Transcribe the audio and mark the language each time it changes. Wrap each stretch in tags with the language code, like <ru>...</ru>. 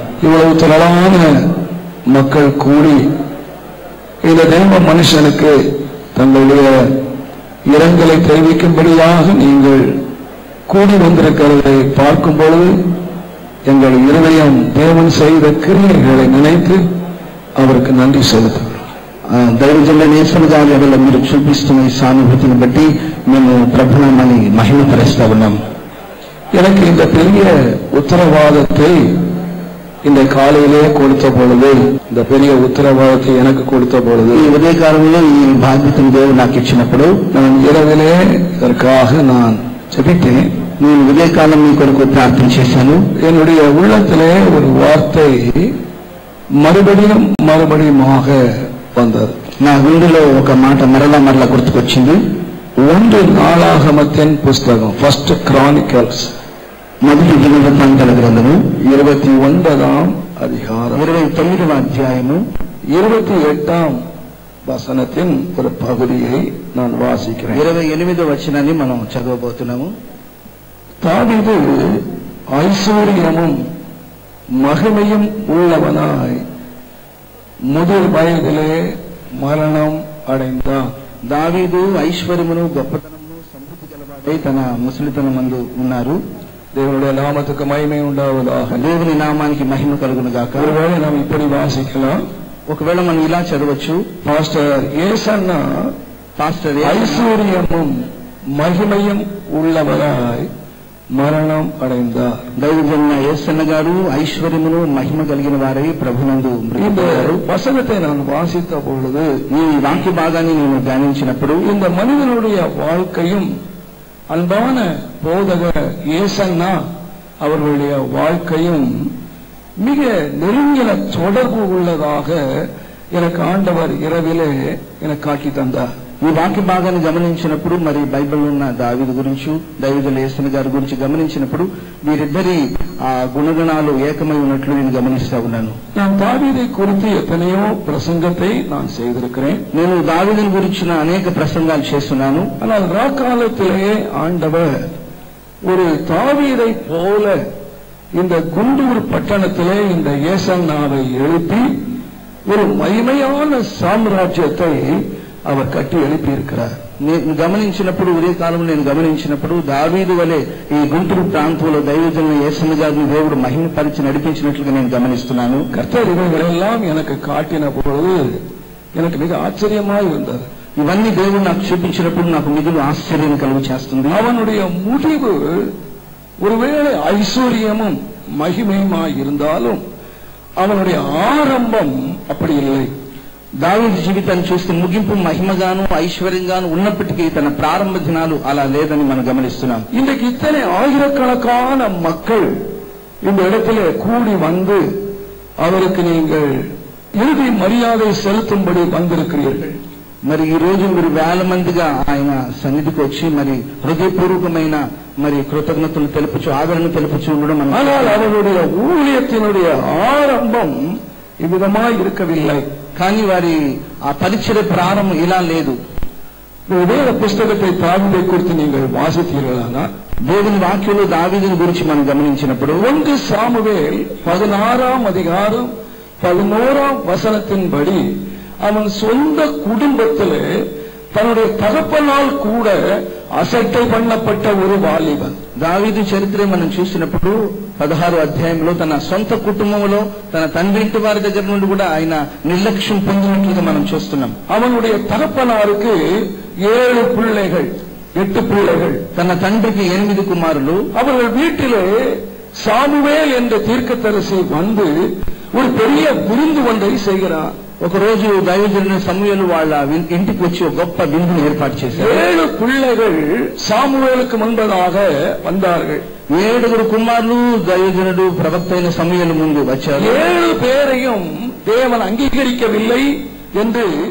<ta>இவ்வளவு திரளான மக்கள் கூடி இந்த தெய்வ மனுஷனுக்கு தங்களுடைய இரங்கலை தெரிவிக்கும்படியாக நீங்கள் கூடி வந்திருக்கிறதை பார்க்கும் பொழுது எங்கள் இருதயம் தேவன் செய்த கிரியைகளை நினைத்து அவருக்கு நன்றி செலுத்துகிறோம்.</ta> <te>దైవజనుల నేసనగాలలో మీరు చూపిస్తున్న ఈ సానుభూతిని బట్టి మేము ప్రభునామాన్ని మహిమపరుస్తూ ఉన్నాం.</te> <ta>எனக்கு இந்த பெரிய உத்தரவாதத்தை இந்த காலையிலே கொடுத்த பொழுது, இந்த பெரிய உத்தரவாதத்தை எனக்கு கொடுத்த பொழுது,</ta> <te>ఈ ఉదయకాలంలో ఈ బాధ్యతను దేవుడు నాకు ఇచ్చినప్పుడు</te> <ta>நான் இரவிலே இதற்காக நான் ஜெபித்தேன்.</ta> <te>నేను ఉదయకాలం మీ కొరకు ప్రార్థన చేశాను.</te> <ta>என்னுடைய உள்ளத்திலே ஒரு வார்த்தை மறுபடியுமாக வந்தது.</ta> <te>నా గుండెలో ఒక మాట మరలా గుర్తుకొచ్చింది.</te> <ta>1 நாளாகமத்தின் புஸ்தகம்,</ta> <en>first chronicles,</en> <te>మొదటి దినవృత్తాంతాల గ్రంథము</te> <ta>29ஆம் அதிகாரம்</ta> <te>29వ అధ్యాయము</te> <ta>28ஆம் வசனத்தின் ஒரு பகுதியை நான் வாசிக்கிறேன்.</ta> <te>28వ వచనాన్ని మనం చదవబోతున్నాము.</te> <ta>தாவீது ஐஸ்வர்யமும் மகிமையும் உள்ளவனாய் முதிர் வயதிலே மரணம் அடைந்தான்.</ta> <te>దావీదు ఐశ్వర్యమును గొప్పతనమును సమృద్ధి గలవాడై తన ముసలితనమందు ఉన్నారు.</te> <ta>தேவனுடைய நாமத்துக்கு மகிமை உண்டாவதாக.</ta> <te>దేవుని నామానికి మహిమ కలుగును గాక.</te> <ta>ஒருவேளை நாம் இப்படி வாசிக்கலாம்,</ta> <te>ఒకవేళ మనం ఇలా చదవచ్చు,</te> <ta>பாஸ்டர் ஏசன்னா ஐஸ்வர்யமும் மகிமையும் உள்ளவராய் మరణం అடைந்தார்.</ta> <te>దైవజన యేసన్న గారు ఐశ్వర్యమును మహిమ కలిగిన వారై ప్రభునందు</te> <ta>இந்த வசனத்தை நான் வாசித்த பொழுது,</ta> <te>ఈ వాక్య భాగాన్ని నేను ధ్యానించినప్పుడు,</te> <ta>இந்த மனிதனுடைய வாழ்க்கையும் அன்பான போதகர் ஏசன்னா அவர்களுடைய வாழ்க்கையும் மிக நெருங்கின தொடர்பு உள்ளதாக எனக்கு ஆண்டவர் இரவிலே எனக்கு காட்டி தந்தார்.</ta> <te>ఈ వాక్య భాగాన్ని గమనించినప్పుడు, మరి బైబిల్ ఉన్న దావీదు గురించి, దైవజనుల యేసన్న గారి గురించి గమనించినప్పుడు వీరిద్దరి ఆ గుణగణాలు ఏకమై ఉన్నట్లు నేను గమనిస్తా ఉన్నాను.</te> <ta>நான் தாவீதை குறித்து எத்தனையோ பிரசங்கத்தை நான் செய்திருக்கிறேன்.</ta> <te>నేను దావీదుని గురించిన అనేక ప్రసంగాలు చేస్తున్నాను.</te> <ta>ஆனால் ராக்காலத்திலே ஆண்டவர் ஒரு தாவீதை போல இந்த குண்டூர் பட்டணத்திலே இந்த ஏசன்னாவை எழுப்பி ஒரு மகிமையான சாம்ராஜ்யத்தை அவர் கட்டி எழுப்பி இருக்கிறார்.</ta> <te>నేను గమనించినప్పుడు, ఉదయ కాలంలో నేను గమనించినప్పుడు, దావీదు వలె ఈ గుంటూరు ప్రాంతంలో దైవజనుల యేసన్న గారిని దేవుడు మహిమపరిచి నడిపించినట్లుగా నేను గమనిస్తున్నాను.</te> <ta>கர்த்தர் இவைகளெல்லாம் எனக்கு காட்டின பொழுது எனக்கு மிக ஆச்சரியமாய் இருந்தது.</ta> <te>ఇవన్నీ దేవుడు నాకు చూపించినప్పుడు నాకు మిగులు ఆశ్చర్యం కలుగు చేస్తుంది.</te> <ta>அவனுடைய முடிவு ஒருவேளை ஐஸ்வர்யமும் மகிமையுமாய் இருந்தாலும் அவனுடைய ஆரம்பம் அப்படி இல்லை.</ta> <te>దావీదు జీవితాన్ని చూస్తే ముగింపు మహిమగాను ఐశ్వర్యంగాను ఉన్నప్పటికీ తన ప్రారంభ దినాలు అలా లేదని మనం గమనిస్తున్నాం.</te> <ta>இன்றைக்கு இத்தனை ஆயிரக்கணக்கான மக்கள் இந்த இடத்திலே கூடி வந்து அவருக்கு நீங்கள் இறுதி மரியாதை செலுத்தும்படி வந்திருக்கிறீர்கள்.</ta> <te>మరి ఈ రోజు మీరు వేల మందిగా ఆయన సన్నిధికి వచ్చి మరి హృదయపూర్వకమైన మరి కృతజ్ఞతలు తెలుపుచు, ఆదరణ తెలుపుచు ఉండడం.</te> <ta>ஆனால் அவருடைய ஊழியத்தினுடைய ஆரம்பம் இவ்விதமாய் இருக்கவில்லை.</ta> <te>కానీ వారి ఆ పరిచయ ప్రారంభం ఇలా లేదు.</te> <ta>வேத புஸ்தகத்தை தாவீதை குறித்து நீங்கள் வாசித்தீர்களானா,</ta> <te>దేవుని వాక్యంలో దావీదుని గురించి మనం గమనించినప్పుడు</te> <ta>1 சாமுவேல் 16ஆம் அதிகாரம் 11ஆம் வசனத்தின்படி அவன் சொந்த குடும்பத்திலே தன்னுடைய தகப்பனால் கூட అసట్టை பண்ணப்பட்ட ஒரு వాలిబన్.</ta> <te>దావీదు చరిత్ర మనం చూసినప్పుడు 16వ అధ్యాయంలో తన సొంత కుటుంబంలో తన తండ్రి ఇంటి వారి దగ్గర నుండి కూడా ఆయన నిర్లక్ష్యం పొందినట్లుగా మనం చూస్తున్నాం.</te> <ta>அவனுடைய தகப்பனாருக்கு 7 பிள்ளைகள், 8 பிள்ளைகள்.</ta> <te>తన తండ్రికి 8 కుమారులు.</te> <ta>அவர்கள் வீட்டிலே சாமுவேல் என்ற தீர்க்கதரிசி வந்து ஒரு பெரிய விருந்து ஒன்றை செய்கிறார்.</ta> <te>ఒకరోజు దైవజనుల సమూయేలు వాళ్ళ ఇంటికి వచ్చి ఒక గొప్ప విందును ఏర్పాటు చేశారు.</te> <ta>7 பிள்ளைகள் சாமுவேலுக்கு முன்பதாக வந்தார்கள்.</ta> <te>7 కుమారులు దైవజనుడు ప్రవక్త అయిన సమూయేలు ముందు వచ్చారు.</te> <ta>7 பேரையும் தேவன் அங்கீகரிக்கவில்லை என்று</ta>